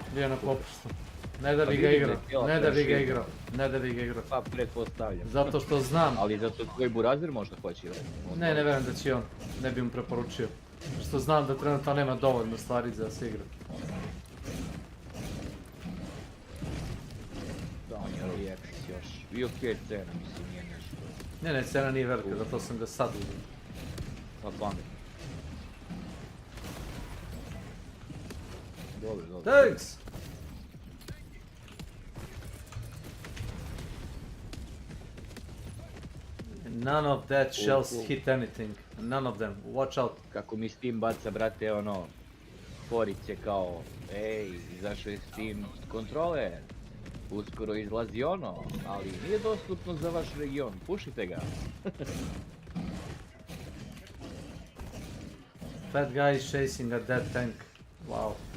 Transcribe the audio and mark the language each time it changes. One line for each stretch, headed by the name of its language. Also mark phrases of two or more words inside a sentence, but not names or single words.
Serbian: Bio na popustu. Ne da bi ga igrao, Pa pretpostavljam. Zato što znam. Ali zato tvoj burazir možda hoće ili? Ne verujem da će on, ne bi mu preporučio. Što znam da trenutno nema dovoljno stvari za se igra. Da, on je
English: early access
Serbian: još. I okej cena, mislim, nije nešto. Ne, cena nije velika, zato sam ga sad uzim. Pa pamet. Dobro.
English: Thanks! None of that shells hit anything. None of them. Watch out.
Serbian: Kako mi Steam baca, brate, ono... Forice kao... Ej, izašao je Steam kontroler. Uskoro izlazi ono, ali nije dostupno za vaš region. Pušite ga.
English: That guy is chasing a dead tank. Wow.